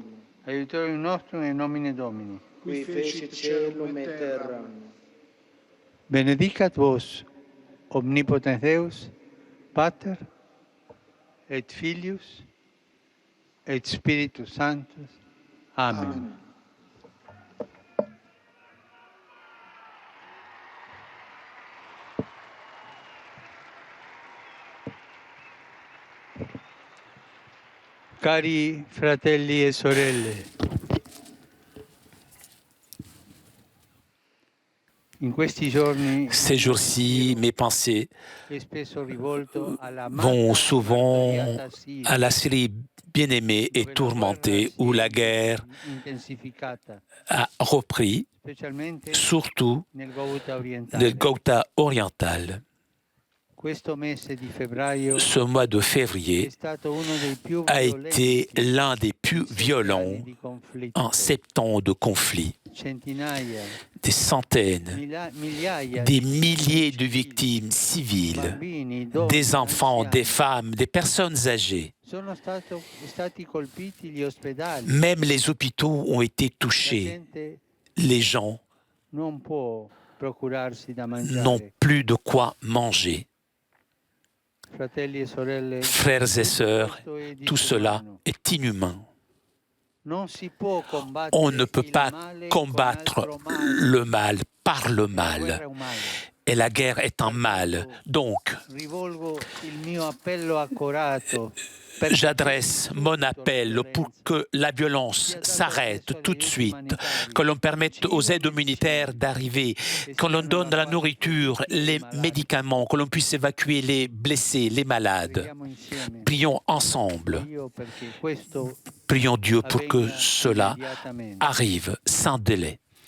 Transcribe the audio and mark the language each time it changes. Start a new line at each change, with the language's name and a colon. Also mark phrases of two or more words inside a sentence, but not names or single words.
Latin: Aiutorium nostrum in nomine Domini. Qui fecit caelum et terram. Benedicat vos, omnipotens Deus, Pater, et Filius, et Spiritus Sanctus. Amen. Amen.
Italian: Cari fratelli e sorelle, in questi giorni
French: Ces jours-ci, mes pensées
Italian: è spesso rivolto alla
French: vont souvent
Italian: martoriata Siria,
French: à la Syrie bien-aimée et
Italian: dove la
French: tourmentée,
Italian: guerra
French: où
Italian: si
French: la
Italian: è
French: guerre
Italian: intensificata,
French: a repris,
Italian: specialmente
French: surtout
Italian: nel Ghouta
French: le
Italian: orientale.
French: Ghouta oriental.
Italian: Questo mese di febbraio
French: Ce mois de
Italian: è
French: février
Italian: stato uno dei più
French: a été
Italian: violenti
French: l'un des plus violents
Italian: di conflitto.
French: en 7 ans de conflit.
Italian: Centinaia,
French: Des centaines,
Italian: migliaia
French: des
Italian: di
French: milliers de
Italian: civili,
French: victimes civiles,
Italian: bambini, donne,
French: des enfants,
Italian: anziani.
French: des femmes, des personnes âgées.
Italian: Sono stati colpiti gli ospedali.
French: Même les hôpitaux ont été
Italian: La
French: touchés.
Italian: gente
French: Les gens
Italian: non può procurarsi da
French: n'ont
Italian: mangiare.
French: plus de quoi manger.
Italian: Fratelli e sorelle,
French: Frères et sœurs,
Italian: questo è
French: tout cela
Italian: disumano.
French: est inhumain.
Italian: Non si può combattere
French: On ne peut
Italian: il
French: pas
Italian: male
French: combattre
Italian: con altro male.
French: le mal par le
Italian: La guerra
French: mal.
Italian: è un male.
French: Et la guerre est un mal. Donc,
Italian: Rivolgo il mio appello accorato per
French: j'adresse mon appel pour que la violence s'arrête tout de suite, que l'on permette aux aides humanitaires d'arriver, que l'on donne la nourriture, les médicaments, que l'on puisse évacuer les blessés, les malades.
Italian: preghiamo insieme.
French: Prions ensemble.
Italian: Dio perché questo
French: Prions Dieu pour que
Italian: avvenga
French: cela
Italian: immediatamente.
French: arrive sans délai.